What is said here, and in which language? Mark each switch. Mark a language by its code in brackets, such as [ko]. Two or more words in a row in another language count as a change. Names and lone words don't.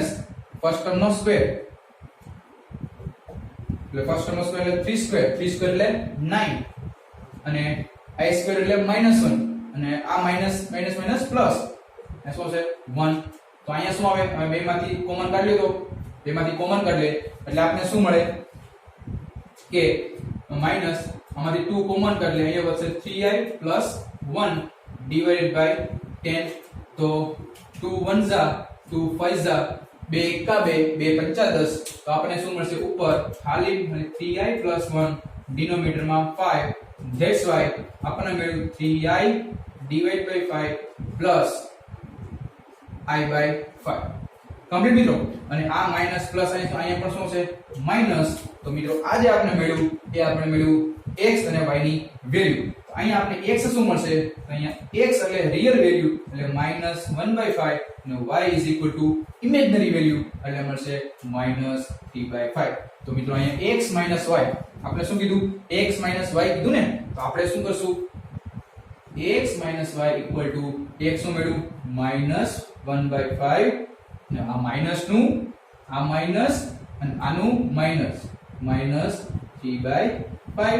[en] first term [gu] નો સ્ક્વેર એટલે [en] first term [gu] નો સ્ક્વેર એટલે 3 સ્ક્વેર એટલે 9 અને I સ્ક્વેર એટલે -1 અને આ માઈનસ પ્લસ આ શું છે? 1. તો અહીંયા શું આવે? હવે બેમાંથી કોમન કાઢી લો. તો બેમાંથી કોમન કાઢી લે એટલે આપણને શું મળે કે માઈનસ આમાંથી 2 કોમન કાઢી લે અહીંયા વધશે [en] 3i plus 1 divided by 10. [gu] તો 2 1 જા 2 5 જા 2 એકા 2 2 પંચા 10. તો આપણને શું મળશે? ઉપર ખાલી 3i plus 1 ડિનોમિનેટર માં 5. [en] That's why [gu] આપણને મળ્યું [en] 3i divided by 5 plus I by 5. [gu] કમ્પ્લીટ મિત્રો. અને આ માઈનસ પ્લસ અહીંયા પણ શું છે? માઈનસ. તો મિત્રો આ જે આપણે મળ્યું એ આપણે મળ્યું x અને y ની વેલ્યુ. તો અહીંયા આપણે x શું મળશે? તો અહીંયા x એટલે [en] real value [gu] એટલે -1/5 અને [en] y is equal to imaginary value [gu] એટલે મળશે -3/5. તો મિત્રો અહીંયા x y આપણે શું કીધું? x y કીધું ને? તો આપણે શું કરશું? x y [en] equal to [gu] x શું મળ્યું? -1/5 ને આ માઈનસ નું આ માઈનસ અને આનું માઈનસ -3/5.